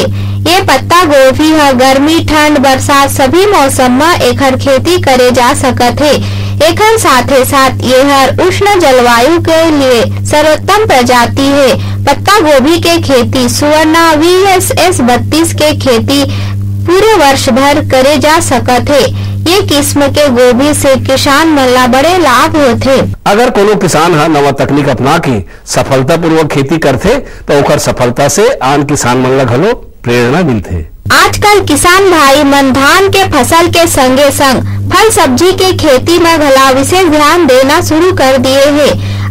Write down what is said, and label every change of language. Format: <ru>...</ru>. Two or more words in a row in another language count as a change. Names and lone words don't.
<hne>ये पत्ता गोभी है गर्मी ठंड बरसात सभी मौसम में एकर खेती करे जा सकत है। एकर साथे साथ ये हर उष्ण जलवायु के लिए सर्वोत्तम प्रजाति है। पत्ता गोभी के खेती सुवर्णा BSS 32 के खेती पूरे वर्ष भर करे जा सकत है। ये किस्म के गोभी से किसान मन ला बड़े लाभ होते। अगर कोनो किसान हा नवा तकनीक अपना के सफलता पूर्वक खेती करते तो ओकर सफलता से आन किसान मन ला घलो प्रेरणा मिलते। आजकल किसान भाई मन धान के फसल के संगे संग फल सब्जी के खेती में घला विशेष ध्यान देना शुरू कर दिए हैं।</hne>